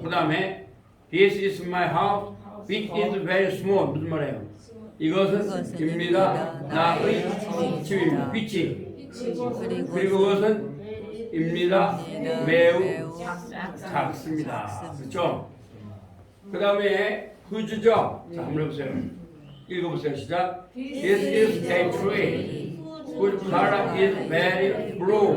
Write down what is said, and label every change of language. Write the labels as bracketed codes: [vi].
[ko] 그 다음에 [en] This is my house which is very small. [ko] 무슨 말이에요? 이것은 입니다. 나의 집입니다. 빛이 그리고 그것은 입니다. 매우 작습니다. 그렇죠? 그 다음에 whose죠? 자, 한번 해보세요. 읽어보세요. 시작. [en] This is a tree whose color is very blue.